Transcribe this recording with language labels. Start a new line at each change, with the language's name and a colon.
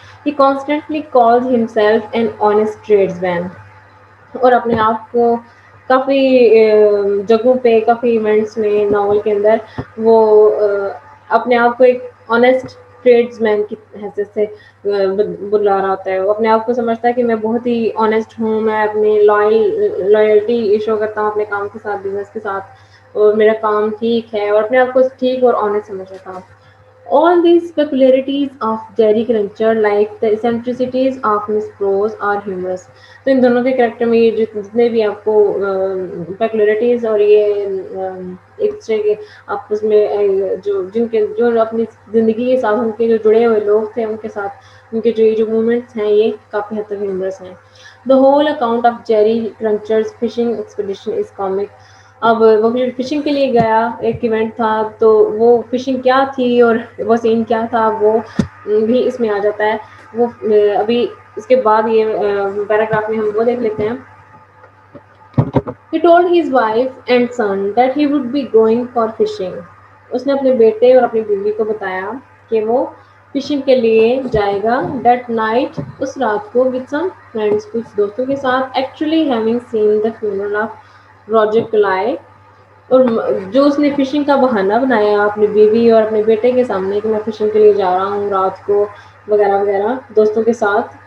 English: He constantly calls himself an honest tradesman،
Urdu: اور اپنے آپ کو کافی جگہوں پہ کافی ایونٹس میں ناول کے اندر وہ اپنے آپ کو ایک آنےسٹ ٹریڈز مین کی حیثیت سے بلا رہا ہوتا ہے. وہ اپنے آپ کو سمجھتا ہے کہ میں بہت ہی آنےسٹ ہوں، میں اپنی لائلٹی ایشو کرتا ہوں اپنے کام کے ساتھ، بزنس کے ساتھ، اور میرا کام ٹھیک ہے، اور اپنے آپ کو ٹھیک اور آنےسٹ سمجھتا ہوں.
English: All these peculiarities of Jerry Cruncher, like the eccentricities of Miss Prose, are humorous.
Urdu: تو ان دونوں کے کریکٹر میں یہ جتنے بھی آپ کو پیکولیرٹیز اور یہ ایک دوسرے کے آپس میں جو اپنی زندگی کے ساتھ ان کے جو جڑے ہوئے لوگ تھے ان کے ساتھ ان کے جو موومنٹس ہیں یہ کافی حد تک ہیومرس ہیں.
English: The whole account of Jerry Cruncher's fishing expedition is comic.
Urdu: اب وہ فشنگ کے لیے گیا، ایک ایونٹ تھا، تو وہ فشنگ کیا تھی اور وہ سین کیا تھا وہ بھی اس میں آ جاتا ہے. وہ ابھی اس کے بعد یہ پیراگراف میں ہم وہ دیکھ لیتے ہیں.
English: He told his wife and son that he would be going for fishing.
Urdu: اس نے اپنے بیٹے اور اپنی بیوی کو بتایا کہ وہ فشنگ کے لیے جائے گا.
English: That night،
Urdu: اس رات کو
English: with some friends،
Urdu: کچھ دوستوں کے ساتھ.
English: Actually having seen the funeral of Roger Cly،
Urdu: اور جو اس نے فشنگ کا بہانہ بنایا اپنی بیوی اور اپنے بیٹے کے سامنے کہ میں فشنگ کے لیے جا رہا ہوں رات کو وغیرہ وغیرہ دوستوں کے ساتھ.